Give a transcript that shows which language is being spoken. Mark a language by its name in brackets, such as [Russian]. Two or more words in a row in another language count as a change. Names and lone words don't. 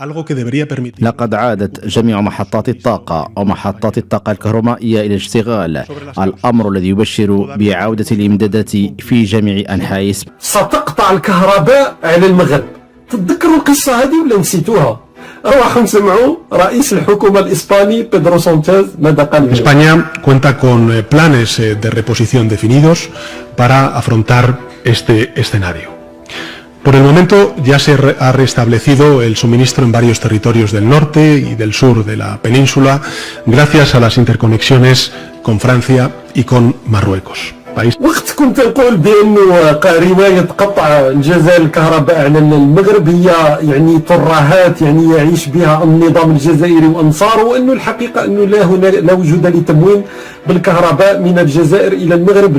[Arabic] لقد عادت جميع محطات الطاقة أو محطات الطاقة الكهربائية إلى الاشتغال، الأمر الذي يبشر بعودة الإمدادات في جميع أنحاء إسبانيا. ستقطع الكهرباء على المغرب. تتذكروا القصة هذه ولا نسيتوها؟ روحوا نسمعوا رئيس الحكومة الإسباني بيدرو سانشيز ماذا قال. [Spanish] España cuenta con planes de reposición definidos para afrontar este escenario. Por el momento ya se ha restablecido el suministro en varios territorios del norte y del sur de la península gracias a las interconexiones con Francia y con Marruecos. [Arabic] وقت كنت نقول بأنه رواية قطع الجزائر الكهرباء على المغرب هي يعني ترهات يعني يعيش بها النظام الجزائري وأنصاره، وأنه الحقيقة أنه لا وجود لتموين بالكهرباء من الجزائر إلى المغرب.